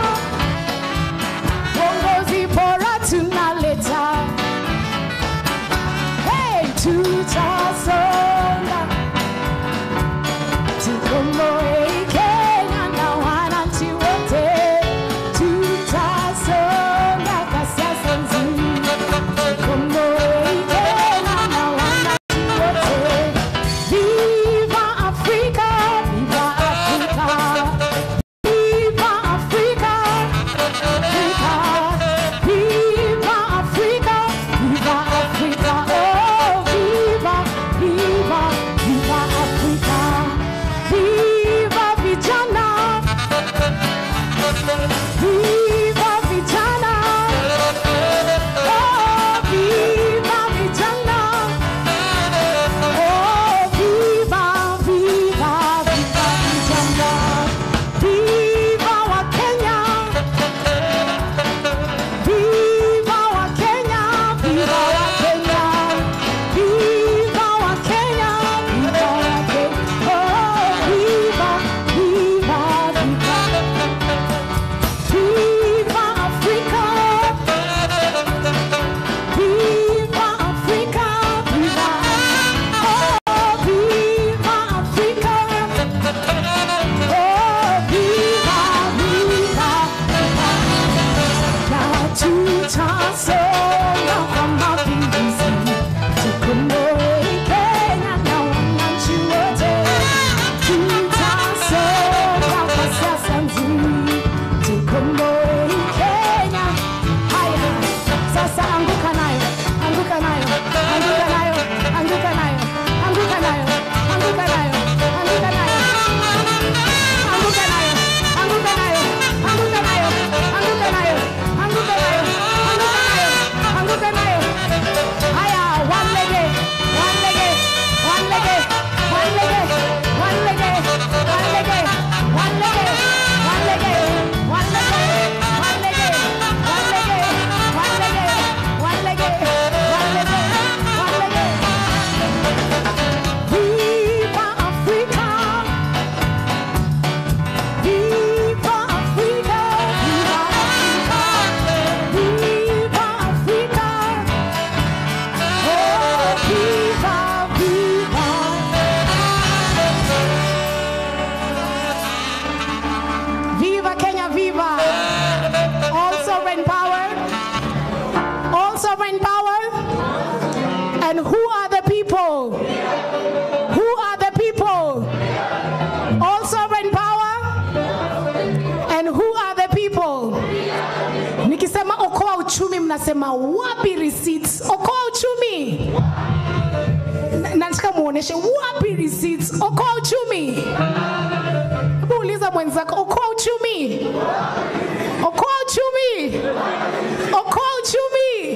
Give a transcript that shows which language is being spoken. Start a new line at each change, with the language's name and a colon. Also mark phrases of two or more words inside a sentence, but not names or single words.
Swahili: Uongozi bora tunaleta, tutasonga, tukomboe Kenya na wananchi wote, tutasonga kwa siasa nzuri, tukomboe Kenya na wananchi wote. Viva Afrika, viva Afrika, viva Afrika, Afrika, viva Afrika, viva Afrika, oh viva, viva, viva Afrika, viva vijana, viva vijana, oh viva vijana, oh viva, viva, viva vijana, viva wa Kenya, viva wa Kenya, viva wa Kenya, viva wa Kenya, viva wa Kenya, oh viva, viva, viva, viva Africa, viva Africa, viva, oh viva Africa, oh viva, viva, na tutasonga kwa mapinduzi, tukomboe Kenya na wananchi wote, tutasonga kwa siasa nzuri, tukomboe Kenya. Haya, sasa anguka nayo, anguka nayo, anguka nayo, anguka nayo, anguka nayo, anguka nayo, anguka nayo, anguka nayo, anguka nayo, anguka nayo, anguka nayo, anguka nayo, anguka nayo. Haya,
English: one leg, one leg, one leg, one leg, one leg, one leg, one leg, one leg, one leg, one leg, one leg, one leg, one leg, one leg, one leg.
Swahili: Viva Africa, viva Africa, viva Africa, viva Africa, oh viva, viva. Viva Kenya, viva!
English: All sovereign power, all sovereign power. And who are the people? Who are the people? All sovereign power. And who are the people?
Swahili: Nikisema Okoa Uchumi, mnasema wapi receipts? Okoa Uchumi. Nataka muoneshe wapi receipts? Okoa Uchumi. Muuliza mwenzako, Okoa Uchumi. Okoa Uchumi. Okoa Uchumi.